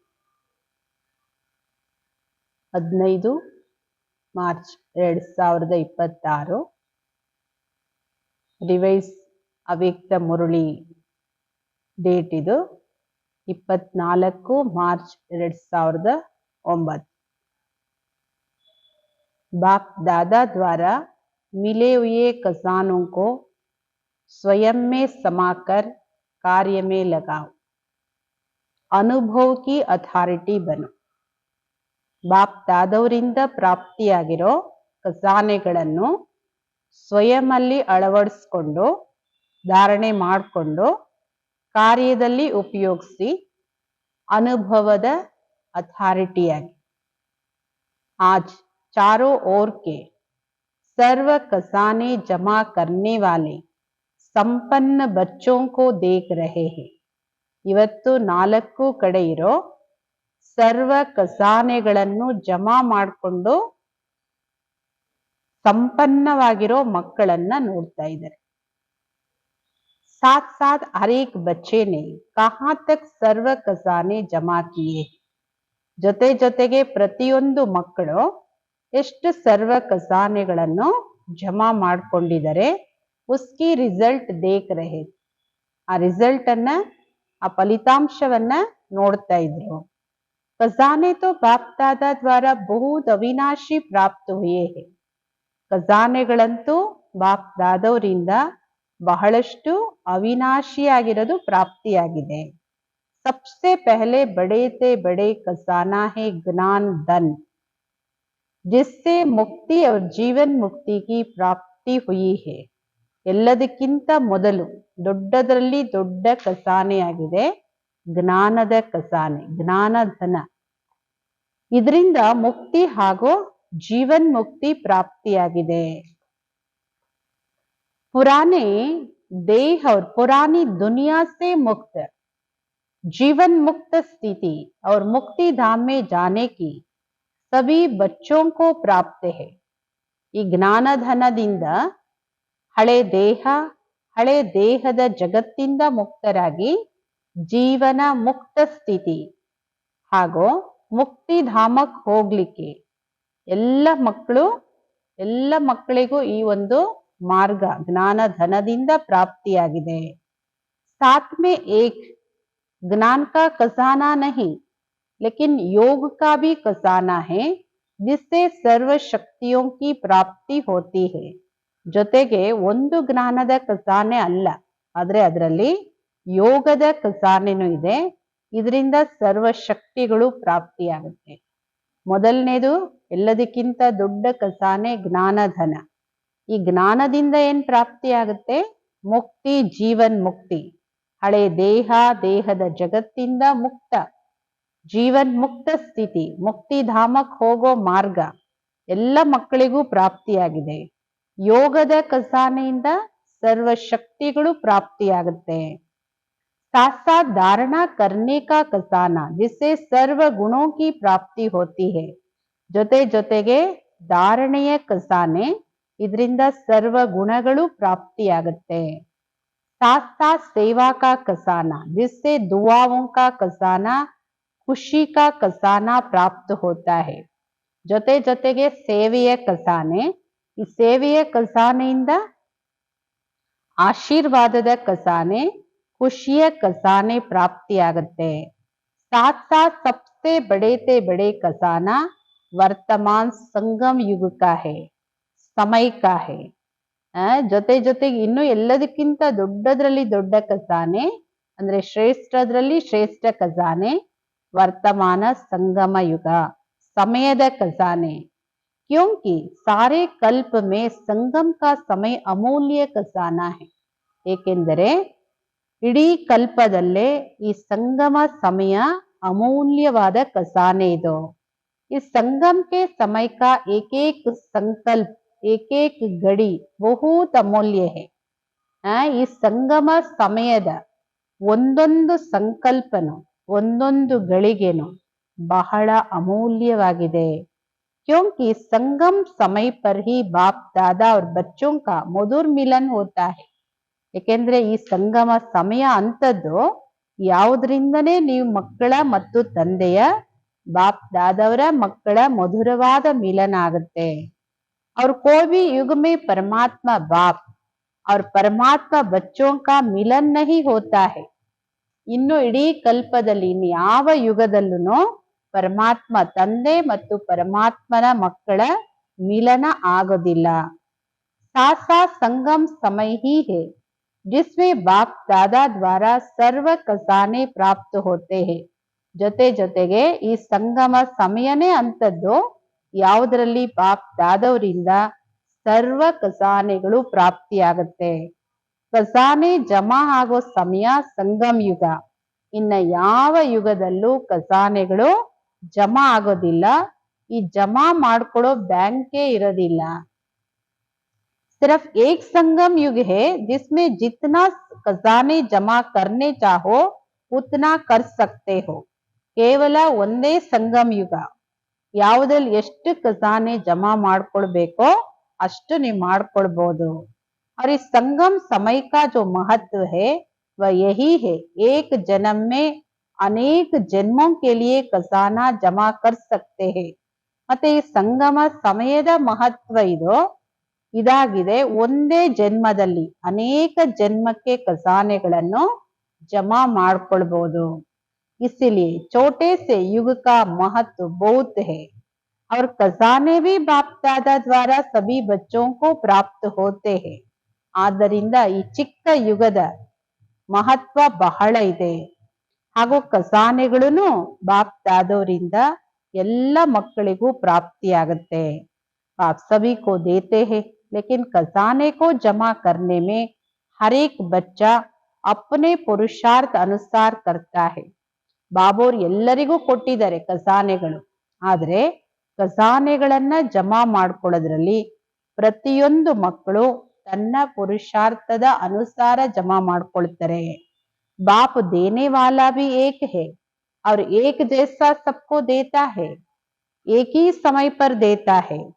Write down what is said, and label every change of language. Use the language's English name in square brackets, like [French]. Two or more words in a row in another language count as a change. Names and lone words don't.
[Kannada] 15 ಮಾರ್ಚ್ 2026 ರಿವೈಸ್ ಅವ್ಯಕ್ತ ಮುರಳಿ ಡೇಟ್ ಇದು 24 ಮಾರ್ಚ್ 2009. [Hindi] बाप दादा द्वारा मिले हुए खजानों को स्वयं में समाकर कार्य में लगाओ, अनुभव की अथॉरिटी बनो. [Kannada] ಬಾಪ್ ದಾದವರಿಂದ ಪ್ರಾಪ್ತಿಯಾಗಿರೋ ಖಜಾನೆಗಳನ್ನು ಸ್ವಯಂಲ್ಲಿ ಅಳವಡಿಸ್ಕೊಂಡು ಧಾರಣೆ ಮಾಡಿಕೊಂಡು ಕಾರ್ಯದಲ್ಲಿ ಉಪಯೋಗಿಸಿ ಅನುಭವದ ಅಥಾರಿಟಿಯಾಗಿ. [Hindi] आज चारों ओर के सर्व खजाने जमा करने वाले संपन्न बच्चों को देख रहे हैं. [Kannada] ಇವತ್ತು 4 ಕಡೆ ಇರೋ ಸರ್ವ ಖಜಾನೆಗಳನ್ನು ಜಮಾ ಮಾಡಿಕೊಂಡು ಸಂಪನ್ನವಾಗಿರೋ ಮಕ್ಕಳನ್ನ ನೋಡ್ತಾ ಇದ್ದಾರೆ. [Hindi] साथ साथ हर एक बच्चे ने कहां तक सर्व खजाने जमा किए. [Kannada] ಜೊತೆ ಜೊತೆಗೆ ಪ್ರತಿಯೊಂದು ಮಕ್ಕಳು ಎಷ್ಟು ಸರ್ವ ಖಜಾನೆಗಳನ್ನು ಜಮಾ ಮಾಡ್ಕೊಂಡಿದ್ದಾರೆ, [Hindi] उसकी रिज़ल्ट देख रहे. [Kannada] ಆ ರಿಸಲ್ಟ್ ಅನ್ನ, ಆ ಫಲಿತಾಂಶವನ್ನ ನೋಡ್ತಾ ಇದ್ರು. [Hindi] खजाने तो बाप दादा द्वारा बहुत अविनाशी प्राप्त हुए हैं. [Kannada] ಖಜಾನೆಗಳಂತೂ ಬಾಪ್ ದಾದವರಿಂದ ಬಹಳಷ್ಟು ಅವಿನಾಶಿಯಾಗಿರೋದು ಪ್ರಾಪ್ತಿಯಾಗಿದೆ. [Hindi] सबसे पहले बड़े से बड़े खजाना है ज्ञान धन, जिससे मुक्ति और जीवन मुक्ति की प्राप्ति हुई है. [Kannada] ಎಲ್ಲದಕ್ಕಿಂತ ಮೊದಲು ದೊಡ್ಡದರಲ್ಲಿ ದೊಡ್ಡ ಖಜಾನೆಯಾಗಿದೆ ಜ್ಞಾನದ ಖಜಾನೆ, ಜ್ಞಾನಧನ. ಇದರಿಂದ ಮುಕ್ತಿ ಹಾಗೂ ಜೀವನ್ ಮುಕ್ತಿ ಪ್ರಾಪ್ತಿಯಾಗಿದೆ. [Hindi] पुराने देह और पुरानी दुनिया से मुक्त जीवन मुक्त स्थिति और मुक्ति धाम में जाने की सभी बच्चों को प्राप्त है. [Kannada] ಈ ಜ್ಞಾನಧನದಿಂದ ಹಳೆ ದೇಹದ ಜಗತ್ತಿಂದ ಮುಕ್ತರಾಗಿ ಜೀವನ ಮುಕ್ತ ಸ್ಥಿತಿ ಹಾಗೂ ಮುಕ್ತಿಧಾಮಕ್ಕೆ ಹೋಗ್ಲಿಕ್ಕೆ ಎಲ್ಲ ಮಕ್ಕಳಿಗೂ ಈ ಒಂದು ಮಾರ್ಗ ಜ್ಞಾನಧನದಿಂದ ಪ್ರಾಪ್ತಿಯಾಗಿದೆ. [Hindi] साथ में एक ज्ञान का खजाना नहीं लेकिन योग का भी खजाना है, जिससे सर्व शक्तियों की प्राप्ति होती है. [Kannada] ಜೊತೆಗೆ ಒಂದು ಜ್ಞಾನದ ಖಜಾನೆ ಅಲ್ಲ, ಆದ್ರೆ ಅದರಲ್ಲಿ ಯೋಗದ ಖಜಾನೆನೂ ಇದೆ. ಇದರಿಂದ ಸರ್ವ ಶಕ್ತಿಗಳು ಪ್ರಾಪ್ತಿಯಾಗುತ್ತೆ. ಮೊದಲನೇದು ಎಲ್ಲದಕ್ಕಿಂತ ದೊಡ್ಡ ಖಜಾನೆ ಜ್ಞಾನಧನ. ಈ ಜ್ಞಾನದಿಂದ ಏನ್ ಪ್ರಾಪ್ತಿಯಾಗುತ್ತೆ? ಮುಕ್ತಿ, ಜೀವನ್ ಮುಕ್ತಿ. ಹಳೆ ದೇಹದ ಜಗತ್ತಿಂದ ಮುಕ್ತ, ಜೀವನ್ ಮುಕ್ತ ಸ್ಥಿತಿ, ಮುಕ್ತಿಧಾಮಕ್ಕೆ ಹೋಗೋ ಮಾರ್ಗ ಎಲ್ಲ ಮಕ್ಕಳಿಗೂ ಪ್ರಾಪ್ತಿಯಾಗಿದೆ. ಯೋಗದ ಖಜಾನೆಯಿಂದ ಸರ್ವ ಶಕ್ತಿಗಳು ಪ್ರಾಪ್ತಿಯಾಗುತ್ತೆ. [Hindi] साथ साथ धारणा करने का खजाना, जिससे सर्व गुणों की प्राप्ति होती है. [Kannada] ಜೊತೆ ಜೊತೆಗೆ ಧಾರಣೆಯ ಖಜಾನೆ, ಇದರಿಂದ ಸರ್ವ ಗುಣಗಳು ಪ್ರಾಪ್ತಿಯಾಗುತ್ತೆ. [Hindi] साथ साथ सेवा का खजाना, जिससे दुआओं का खजाना, खुशी का खजाना प्राप्त होता है. [Kannada] ಜೊತೆ ಜೊತೆಗೆ ಸೇವೆಯ ಖಜಾನೆ, ಈ ಸೇವೆಯ ಖಜಾನೆಯಿಂದ ಆಶೀರ್ವಾದದ ಖಜಾನೆ, ಖುಷಿಯ ಖಜಾನೆ ಪ್ರಾಪ್ತಿಯಾಗುತ್ತೆ. [Hindi] साथ साथ सबसे बड़े से बड़े खजाना वर्तमान संगम युग का है, समय का है. [Kannada] ಜೊತೆ ಜೊತೆಗೆ ಇನ್ನು ಎಲ್ಲದಕ್ಕಿಂತ ದೊಡ್ಡದ್ರಲ್ಲಿ ದೊಡ್ಡ ಖಜಾನೆ ಅಂದ್ರೆ ಶ್ರೇಷ್ಠದ್ರಲ್ಲಿ ಶ್ರೇಷ್ಠ ಖಜಾನೆ ವರ್ತಮಾನ ಸಂಗಮ ಯುಗ, ಸಮಯದ ಖಜಾನೆ. [Hindi] क्योंकि सारे कल्प में संगम का समय अमूल्य खजाना है. [Kannada] ಏಕೆಂದರೆ ಇಡೀ ಕಲ್ಪದಲ್ಲೇ ಈ ಸಂಗಮ ಸಮಯ ಅಮೂಲ್ಯವಾದ ಖಜಾನೆ ಇದು. [Hindi] इस संगम के समय का एक एक संकल्प, एक एक घड़ी बहुत अमूल्य है. [Kannada] ಈ ಸಂಗಮ ಸಮಯದ ಒಂದೊಂದು ಸಂಕಲ್ಪನು, ಒಂದೊಂದು ಗಳಿಗೆನು ಬಹಳ ಅಮೂಲ್ಯವಾಗಿದೆ. [Hindi] क्योंकि संगम समय पर ही बाप दादा और बच्चों का मधुर मिलन होता है. [Kannada] ಏಕೆಂದ್ರೆ ಈ ಸಂಗಮ ಸಮಯ ಅಂತದ್ದು ಯಾವುದರಿಂದನೇ ನೀವು ಮಕ್ಕಳ ಮತ್ತು ತಂದೆಯ ಬಾಪ್ ದಾದವರ ಮಕ್ಕಳ ಮಧುರವಾದ ಮಿಲನ ಆಗುತ್ತೆ. [Hindi] और कोई भी युग में परमात्मा बाप और परमात्मा बच्चों का मिलन नहीं होता है. [Kannada] ಇನ್ನು ಇಡೀ ಕಲ್ಪದಲ್ಲಿ ಯಾವ ಯುಗದಲ್ಲೂ ಪರಮಾತ್ಮ ತಂದೆ ಮತ್ತು ಪರಮಾತ್ಮನ ಮಕ್ಕಳ ಮಿಲನ ಆಗೋದಿಲ್ಲ. [Hindi] सासा संगम समय ही है जिसमें बाप दादा द्वारा सर्व खजाने प्राप्त होते हैं. [Kannada] ಜೊತೆ ಜೊತೆಗೆ ಈ ಸಂಗಮ ಸಮಯನೇ ಅಂತದ್ದು ಯಾವುದರಲ್ಲಿ ಬಾಪ್ ದಾದವರಿಂದ ಸರ್ವ ಖಜಾನೆಗಳು ಪ್ರಾಪ್ತಿಯಾಗುತ್ತೆ. ಖಜಾನೆ ಜಮಾ ಆಗೋ ಸಮಯ ಸಂಗಮ್ ಯುಗ. ಇನ್ನ ಯಾವ ಯುಗದಲ್ಲೂ ಖಜಾನೆಗಳು ಜಮಾ ಆಗೋದಿಲ್ಲ. ಈ ಜಮಾ ಮಾಡ್ಕೊಳ್ಳೋ ಬ್ಯಾಂಕೇ ಇರೋದಿಲ್ಲ. [Hindi] सिर्फ एक संगम युग है जिसमें जितना खजाने जमा करने चाहो उतना कर सकते हो. [Kannada] ಕೇವಲ ಒಂದೇ ಸಂಗಮ್ ಯುಗ. ಯಾವುದಲ್ಲಿ ಎಷ್ಟು ಖಜಾನೆ ಜಮಾ ಮಾಡ್ಕೊಳ್ಬೇಕೋ ಅಷ್ಟು ನೀವು ಮಾಡ್ಕೊಳ್ಬಹುದು. [Hindi] और इस संगम समय का जो महत्व है वह यही है, एक जन्म में अनेक जन्मों के लिए खजाना जमा कर सकते हैं. [Kannada] ಮತ್ತೆ ಈ ಸಂಗಮ ಸಮಯದ ಮಹತ್ವ ಇದಾಗಿದೆ. ಒಂದೇ ಜನ್ಮದಲ್ಲಿ ಅನೇಕ ಜನ್ಮಕ್ಕೆ ಖಜಾನೆಗಳನ್ನು ಜಮಾ ಮಾಡ್ಕೊಳ್ಬಹುದು. [Hindi] इसीलिए छोटे से युग का महत्व बहुत है और खजाने भी बाप दादा द्वारा सभी बच्चों को प्राप्त होते हैं. [Kannada] ಆದ್ದರಿಂದ ಈ ಚಿಕ್ಕ ಯುಗದ ಮಹತ್ವ ಬಹಳ ಇದೆ. ಹಾಗೂ ಖಜಾನೆಗಳನ್ನು ಬಾಪ್ ದಾದವರಿಂದ ಎಲ್ಲ ಮಕ್ಕಳಿಗೂ ಪ್ರಾಪ್ತಿಯಾಗುತ್ತೆ. [Hindi] आप सभी को देते हैं लेकिन खजाने को जमा करने में हर एक बच्चा अपने पुरुषार्थ अनुसार करता है. [Kannada] ಬಾಬೋರ್ ಎಲ್ಲರಿಗೂ ಕೊಟ್ಟಿದ್ದಾರೆ ಖಜಾನೆಗಳು. ಆದ್ರೆ ಖಜಾನೆಗಳನ್ನ ಜಮಾ ಮಾಡ್ಕೊಳ್ಳೋದ್ರಲ್ಲಿ ಪ್ರತಿಯೊಂದು ಮಕ್ಕಳು ತನ್ನ ಪುರುಷಾರ್ಥದ ಅನುಸಾರ ಜಮಾ ಮಾಡ್ಕೊಳ್ತಾರೆ. [Hindi] बाप देने वाला भी एक है और एक जैसा सबको देता है, एक ही समय पर देता है.